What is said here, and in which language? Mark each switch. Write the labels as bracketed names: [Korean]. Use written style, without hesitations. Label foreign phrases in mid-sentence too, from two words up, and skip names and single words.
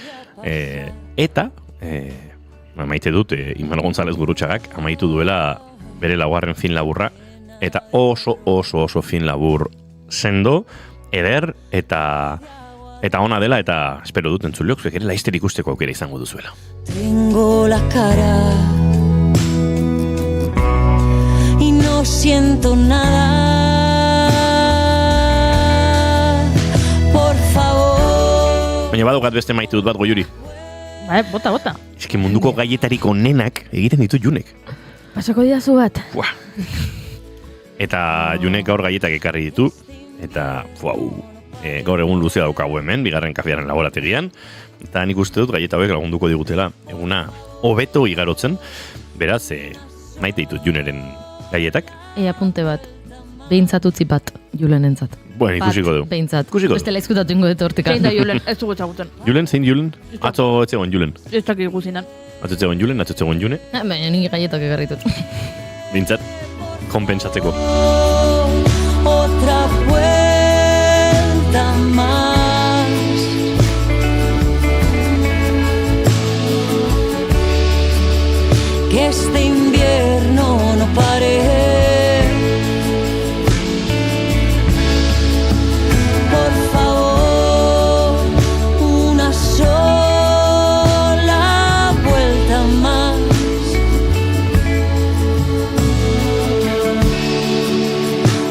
[Basque] eta maite dut, Imanol González Gurrutxagak amaitu duela bere laugarren film laburra, eta oso film labur sendo, eder, eta ona dela, eta espero dut entzuleok, zuek ere laizter ikusteko aukera izango duzuela. [Spanish] Tengo la cara y no siento nada, por favor. [Basque] Baina badukat beste maite dut bat, Goiuri. Bota. Eski munduko gaietariko nenak egiten ditu Junek. Pasako didazu bat. Eta Junek gaur gaietak ekarri ditu, eta gaur egun luzea daukagu hemen, bigarren kafearen laborategian, eta nik uste dut gaieta hauek lagunduko digutela eguna hobeto igarotzen, beraz, maite ditut Juneren gaietak. Apunte bat, behintzat utzi bat Julenentzat. Bueno, ikusiko du. Behintzat. Bestela izkutatu ingo dut hortik. Zein da Julen, ez dugu txaguten. Julen, zein Julen? Atzo etzegoen Julen. Ez dakik guzinan. Atzo etzegoen Julen, atzo etzegoen June. Baina nik gaietak egarritut. Behintzat, kompensatzeko. [Spanish] Otra vuelta más. Que este invierno no pare. Por favor, una sola vuelta más.